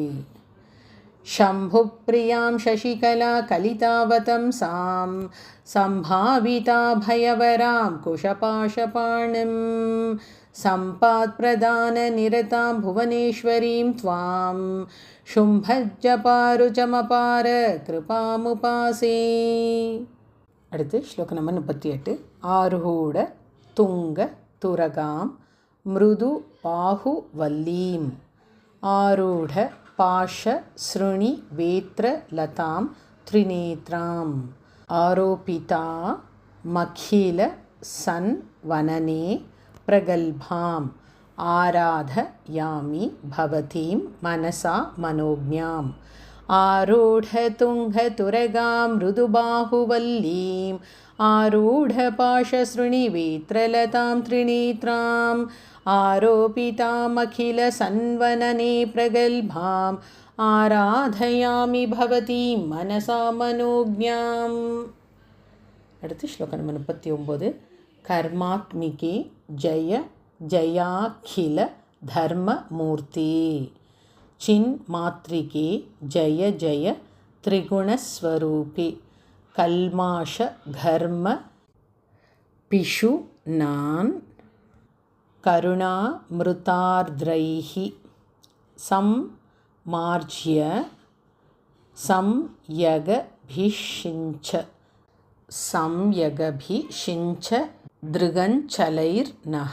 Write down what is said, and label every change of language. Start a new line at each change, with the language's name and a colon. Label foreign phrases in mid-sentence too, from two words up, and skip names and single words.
Sanskrit: शम्भुप्रियां शशिकला कलितावतं सां सम्भाविता भयवरां कुशपाशपाणिं सम्पात्प्रदाननिरतां भुवनेश्वरीं त्वां शुम्भज्जपारुचमपार कृपामुपासे.
Tamil: அடுத்து ஸ்லோகம் நம்பர் 38.
Sanskrit: आरूढ तुङ्ग तुरगां मृदु बाहुवल्लीम् आरूढ पाश सृणि वेत्र लतां त्रिनेत्रां आरोपिता मखिल सन् वनने प्रगल्भां आराधयामि भवतीं मनसा मनोज्ञाम् आरूढतुङ्गतुरगां मृदुबाहुवल्लीम् आरूढपाशसृणिवेत्रलतां त्रिनेत्राम् आरोपितामखिलसन्वनने प्रगल्भाम् आराधयामि भवतीं मनसा मनोज्ञाम्.
Tamil: அடுத்து ஸ்லோகம் நம்பர் 39.
Sanskrit: कर्मात्मिके जय जयाखिल धर्ममूर्ति चिन्मात्रिके जय जय त्रिगुणस्वरूपे कल्माषघर्म पिशुनान् करुणामृतार्द्रैः सम्मार्ज्य संयगभिषिञ्च दृगञ्चलैर्नः.